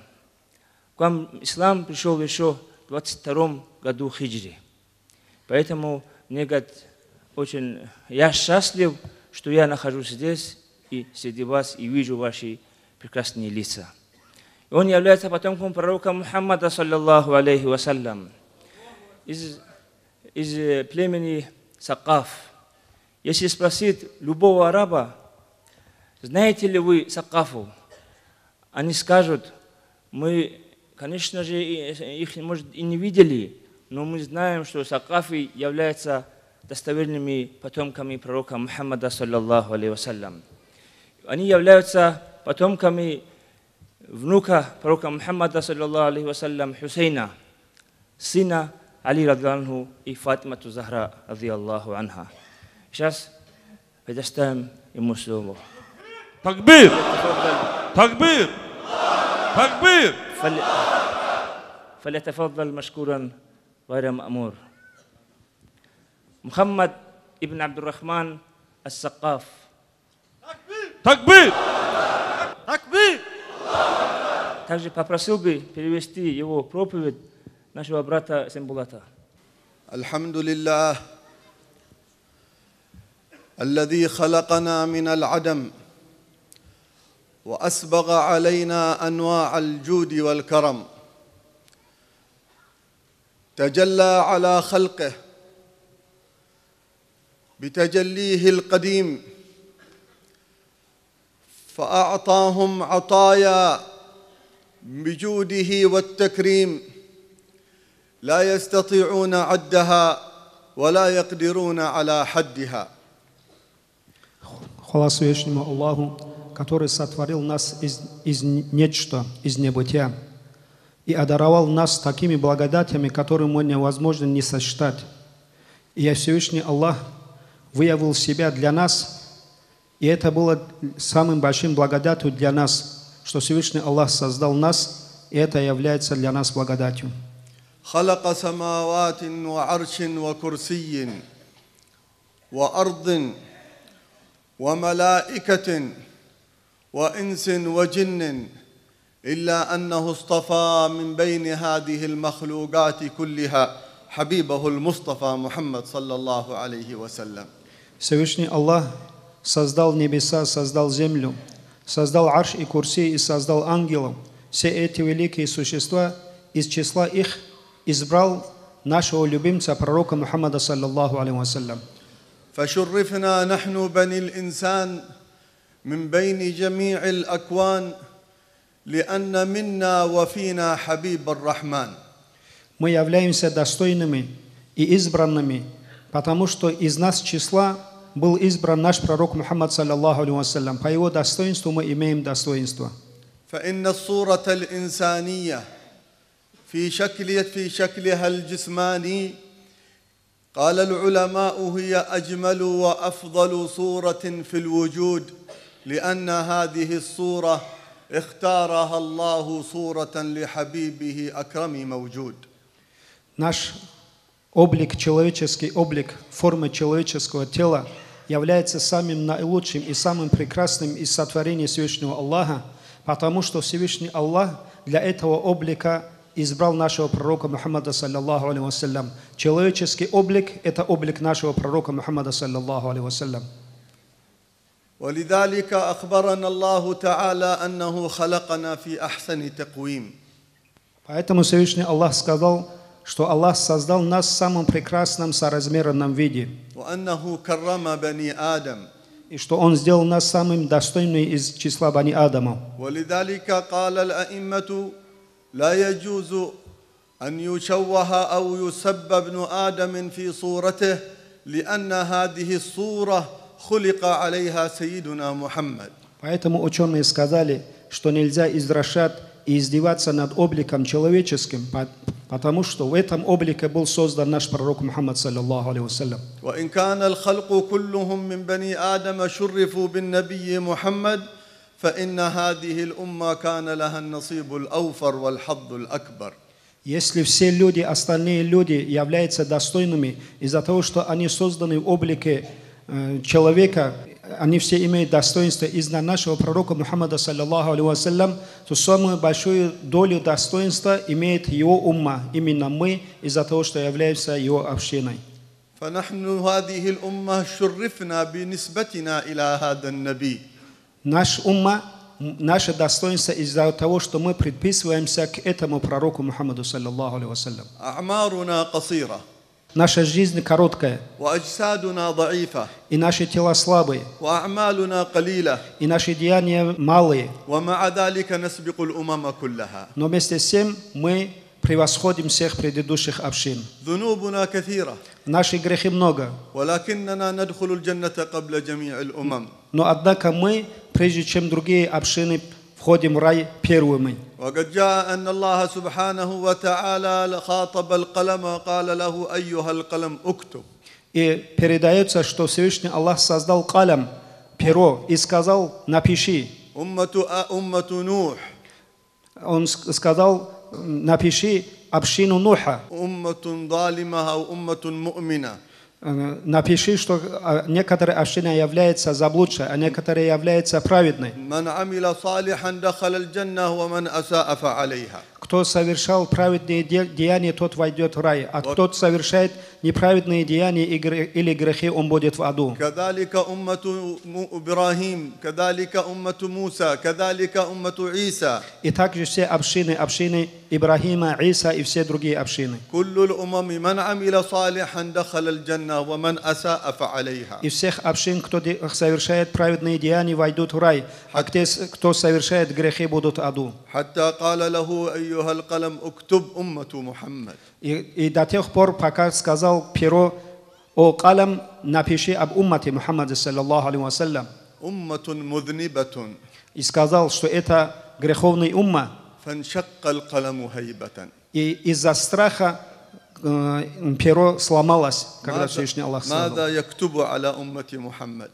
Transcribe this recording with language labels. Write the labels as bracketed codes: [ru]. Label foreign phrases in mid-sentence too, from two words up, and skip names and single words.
[ru] К вам ислам пришел еще в 22 году хиджри. Поэтому мне, говорит, я счастлив, что я нахожусь здесь и среди вас и вижу ваши прекрасные лица. И он является потомком пророка Мухаммада, [ar] صلى الله عليه وسلم, [ru] из племени Сакаф. Если спросить любого араба, знаете ли вы Сакафу, они скажут: мы, конечно же, их, может, и не видели, но мы знаем, что Сакафи являются достоверными потомками пророка Мухаммада, [ar] صلى الله عليه وسلم. [ru] Они являются потомками внука пророка Мухаммада, [ar] صلى الله عليه وسلم, [ru] Хусейна, сына Али радхиаллаху и Фатимату Захра [ar] رضي الله عنها. [ru] Сейчас предоставим ему слово. [ar] تكبير! تكبير! Такбир! فليتفضل مشكورا غير مأمور. Мухаммад ибн Абдуррахман ас-Сакаф. تكبير! تكبير! [ru] Также попросил бы перевести его проповедь нашего брата Сембулата. [ar] Алхамдулиллах, الذي خلقنا من العدم وأسبغ علينا أنواع الجود والكرم، تجلى على خلقه بتجليه القديم فأعطاهم عطايا بجوده والتكريم لا يستطيعون عدها ولا يقدرون على حدها. [ru] Хвала Всевышнему Аллаху, который сотворил нас из нечто, из небытия, и одаровал нас такими благодатями, которые мы невозможно не сосчитать. И Всевышний Аллах выявил себя для нас, и это было самым большим благодатью для нас, что Всевышний Аллах создал нас, и это является для нас благодатью. [ar] خلق سماوات وعرش وكرسي وأرض وملائكة وإنس وجن إلا أنه اصطفى من بين هذه المخلوقات كلها حبيبه المصطفى محمد صلى الله عليه وسلم. [ru] Всевышний Аллах создал небеса, создал землю, создал арш и курси и создал ангелов. Все эти великие существа, из числа их избрал нашего любимца пророка Мухаммада [ar] صلى الله عليه وسلم. فشرفنا نحن بني الإنسان من بين جميع الأكوان لأن منا وفينا حبيب الرحمن. [ru] Мы являемся достойными и избранными, потому что из нас числа был избран наш пророк Мухаммад [ar] صلى الله عليه وسلم. [ru] По его достоинству мы имеем достоинство. [ar] فإن الصورة الإنسانية في شكلها الجسماني قال العلماء هي أجمل وأفضل صورة في الوجود لأن هذه الصورة اختارها الله صورة لحبيبه أكرم موجود. [ru] Наш облик, человеческий облик, форма человеческого тела является самым наилучшим и самым прекрасным из сотворений Всевышнего Аллаха, потому что Всевышний Аллах для этого облика избрал нашего пророка Мухаммада [ar] صلى الله عليه وسلم. [ru] Человеческий облик – это облик нашего пророка Мухаммада [ar] صلى الله عليه وسلم. ولذلك أخبرنا الله تعالى أنه خلقنا في أحسن تقويم. [ru] Поэтому Всевышний Аллах сказал, что Аллах создал нас в самом прекрасном соразмерном виде, [ar] وأنه كرم بني آدم. [ru] и что Он сделал нас самым достойным из числа Бани Адама. [ar] ولذلك قال الأئمة لا يجوز أن يشوه أو يسب ابن آدم في صورته لأن هذه الصورة خلق عليها سيدنا محمد. [ru] Поэтому ученые сказали, что нельзя извращать и издеваться над обликом человеческим, потому что в этом облике был создан наш пророк Мухаммад [ar] صلى الله عليه وسلم. وإن كان الخلق كلهم من بني آدم شرفوا بالنبي محمد فإن هذه الأمة كان لها النصيب الأوفر والحظ الأكبر. [ru] Если все люди, остальные люди являются достойными из-за того, что они созданы в облике человека, они все имеют достоинство из-за нашего пророка Мухаммада [ar] صلى الله عليه وسلم, [ru] то самую большую долю достоинства имеет его умма, именно мы, из-за того, что являемся его общиной. [ar] فنحن هذه الأمة شرفنا بنسبتنا إلى هذا النبي. [ru] Наш умма, наше достоинство из-за того, что мы предписываемся к этому пророку Мухаммаду [ar] صلى الله عليه وسلم. أعمارنا قصيرة. [ru] Наша жизнь короткая, [ar] وأجسادنا ضعيفة. [ru] и наши тела слабые, [ar] وأعمالنا قليلة. [ru] и наши деяния малые. [ar] ومع ذلك نسبق الأمم كلها. [ru] Но вместе с тем мы превосходим всех предыдущих общин. [ar] ذنوبنا كثيرة. [ru] Наши грехи много, [ar] ولكننا ندخل الجنة قبل جميع الأمم. [ru] но однако мы, прежде чем другие общины, входим в рай первыми. [ar] وقد جاء أن الله سبحانه وتعالى خاطب القلم وقال له أيها القلم اكتب. [ru] И передается, что Всевышний Аллах создал калям, перо, и сказал: напиши. [ar] أمة نوح. [ru] Он сказал: напиши общину Нуха. [ar] أمة ظالمة أو أمة مؤمنة. [ru] Напиши, что некоторые общины являются заблудшей, а некоторые являются праведной. [ar] من عمل صالحا دخل الجنة ومن أساء فعليها. [ru] Кто совершал праведные деяния, тот войдет в рай, а кто совершает неправедные деяния или грехи, он будет в аду. [ar] كذلك أمة إبراهيم كذلك أمة موسى كذلك أمة عيسى. [ru] И также все общины Ибрахима, Иса и все другие общины. [ar] كل الأمم من عمل صالحا دخل الجنة ومن أساء فعليها. [ru] И всех общин, кто совершает праведные деяния, войдут в рай, а кто совершает грехи, будут в аду. [ar] حتى قال له أيها القلم اكتب أمة محمد. [ru] И до тех пор, пока сказал перо: о калам, напиши об уммате Мухаммада [ar] صلى الله عليه وسلم. أمة مذنبة. [ru] И сказал, что это греховный умма. [ar] فانشق القلم هيبة. [ru] И из-за страха перо сломалось, когда Всевышний Аллах сказал. [ar] ماذا يكتب على أمة محمد؟